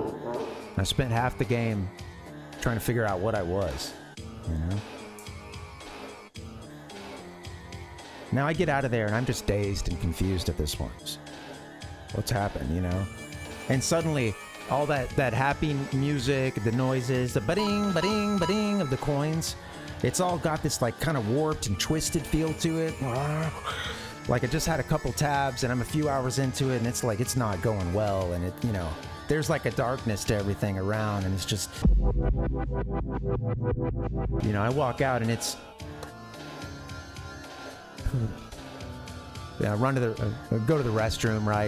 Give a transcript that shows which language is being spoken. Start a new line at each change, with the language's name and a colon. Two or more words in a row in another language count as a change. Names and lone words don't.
English: I spent half the game trying to figure out what I was, you know? Now I get out of there and I'm just dazed and confused at this point. What's happened, you know? And suddenly, all that happy music, the noises, the ba-ding, ba-ding, ba-ding of the coins, it's all got this like kind of warped and twisted feel to it. Like I just had a couple tabs and I'm a few hours into it and it's like it's not going well, and it, you know, there's like a darkness to everything around, and it's just, you know, I walk out and it's, yeah, run to the, go to the restroom, right?